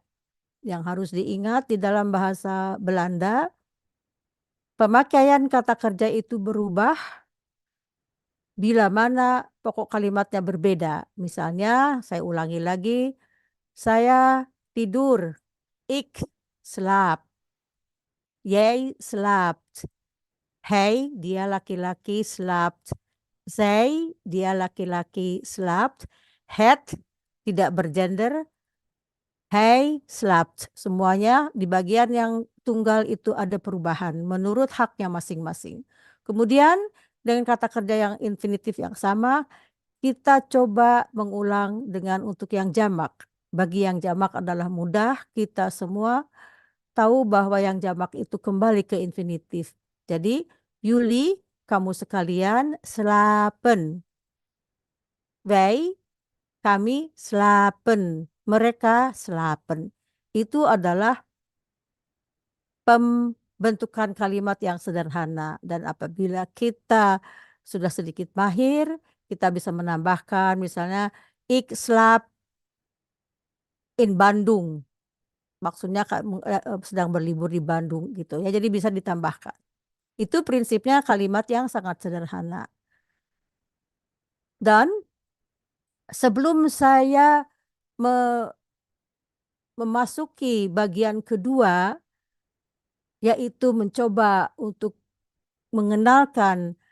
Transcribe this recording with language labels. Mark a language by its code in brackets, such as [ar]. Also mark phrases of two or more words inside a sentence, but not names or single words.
[id] Yang harus diingat di dalam bahasa Belanda, pemakaian kata kerja itu berubah bila mana pokok kalimatnya berbeda. Misalnya, saya ulangi lagi, saya tidur, [nl] ik slaap, jij slaapt, Hij, [id] dia laki-laki, slaapt. Zij, dia laki-laki, slaapt. Het, tidak bergender. [nl] Hij slaapt. [id] Semuanya di bagian yang tunggal itu ada perubahan menurut haknya masing-masing. Kemudian dengan kata kerja yang infinitif yang sama, kita coba mengulang dengan untuk yang jamak. Bagi yang jamak adalah mudah, kita semua tahu bahwa yang jamak itu kembali ke infinitif. Jadi, Yuli, kamu sekalian, slapen. Wij, kami, slapen. Mereka, slapen. Itu adalah pembentukan kalimat yang sederhana. Dan apabila kita sudah sedikit mahir, kita bisa menambahkan misalnya, [nl] ik slaap in Bandung. [id] Maksudnya sedang berlibur di Bandung gitu ya. Jadi bisa ditambahkan. Itu prinsipnya kalimat yang sangat sederhana. Dan sebelum saya memasuki bagian kedua, yaitu mencoba untuk mengenalkan